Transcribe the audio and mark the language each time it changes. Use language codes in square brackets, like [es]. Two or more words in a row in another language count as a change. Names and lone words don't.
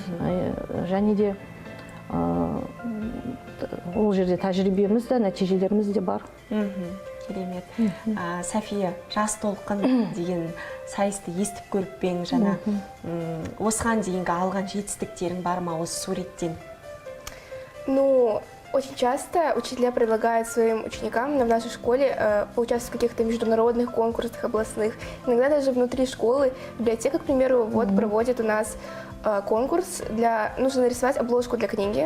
[kk] Және де ол жерде тәжірибеміз де, нәтижелеріміз де бар. Керемет. София, жас толқын деген сайысты естіп көріп пең жаңа. Осыған дейінгі алған жетістіктерің бар ма осы суреттен? [ru] Ну, очень часто учителя предлагают своим ученикам в нашей школе поучаствовать в каких-то международных конкурсах областных. Иногда даже внутри школы, библиотека, к примеру, вот проводит у нас конкурс нужно нарисовать обложку для книги.